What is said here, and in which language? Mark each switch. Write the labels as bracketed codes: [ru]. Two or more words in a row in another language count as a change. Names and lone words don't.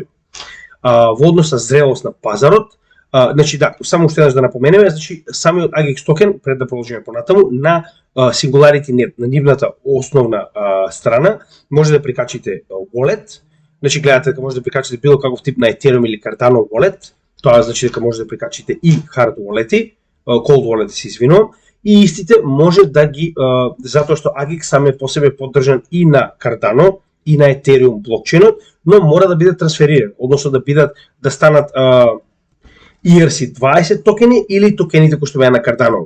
[mk] Во однос на зрелост на пазарот, значи да, само уште еднаш да напоменеме, значи самиот AGX токен, пред да продолжиме понатаму, на SingularityNet, на нивната основна страна, може да прикачите wallet, значи гледате дека може да прикачите било каков тип на Ethereum или Cardano wallet, тоа значи дека може да прикачите и [en] hard wallet-и, cold wallet [mk] се извинувам, и истите може да ги, затоа што AGX самиот по себе поддржан и на Cardano и на Ethereum блокчейнот, но мора да биде трансфериран, односно да станат ERC20 токени или токените кои што беа на Cardano.